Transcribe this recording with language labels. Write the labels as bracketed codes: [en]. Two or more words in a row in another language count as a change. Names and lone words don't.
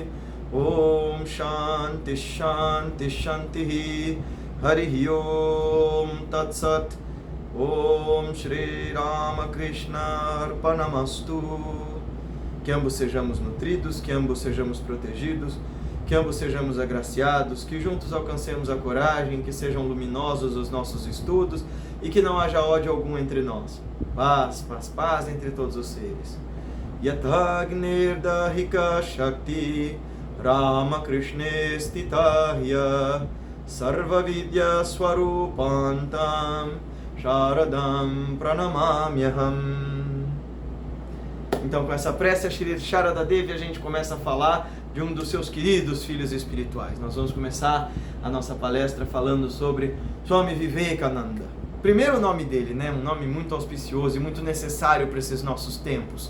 [sa] Om Shanti Shanti Shanti Harihi Om Tatsat. Om Shri Ramakrishna Arpanamastu. [pt] Que ambos sejamos nutridos, que ambos sejamos protegidos, que ambos sejamos agraciados, que juntos alcancemos a coragem, que sejam luminosos os nossos estudos e que não haja ódio algum entre nós. Paz, paz, paz entre todos os seres. [sa] Yatagnir Dahika Shakti Ramakrishna Stitahya Sarva Vidya Swarupantam Sharadam Pranamamyaham. [pt] Então, com essa prece a Shri Sharada Devi, a gente começa a falar de um dos seus queridos filhos espirituais. Nós vamos começar a nossa palestra falando sobre Swami Vivekananda. Primeiro o nome dele, né? Um nome muito auspicioso e muito necessário para esses nossos tempos.